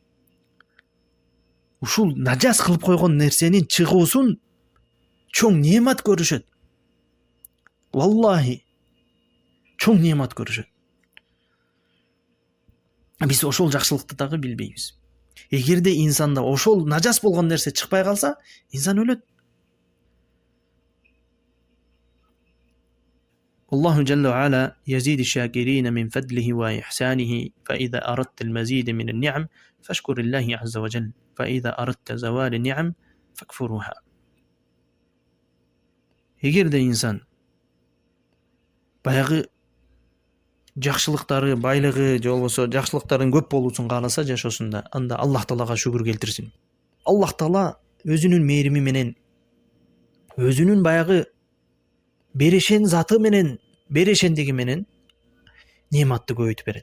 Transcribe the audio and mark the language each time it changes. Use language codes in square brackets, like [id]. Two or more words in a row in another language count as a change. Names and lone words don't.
[ky] Ушул нажас кылып койгон нерсенин чыгуусун чоң немат көрүшөт. Валлахи чоң немат көрүшөт. Биз ошол жакшылыкты дагы билбейбиз. Эгерде инсанда ошол нажас болгон нерсе чыкпай калса, инсан өлөт. [ar] الله جل وعلا يزيد الشاكرين من فضله وإحسانه فإذا أردت المزيد من النعم فاشكر الله عز وجل فإذا أردت زوال النعم فاكفرها. [ky] Эгерде инсан баягы жакшылыктары, байлыгы, же болбосо жакшылыктарын көп болуусун кааласа жашоосунда, анда Аллах Таалага шүгүр келтирсин. Аллах Таала өзүнүн мээрими менен, өзүнүн баягы берешен заты менен, берешендиги менен нематты көбөйтүп берет.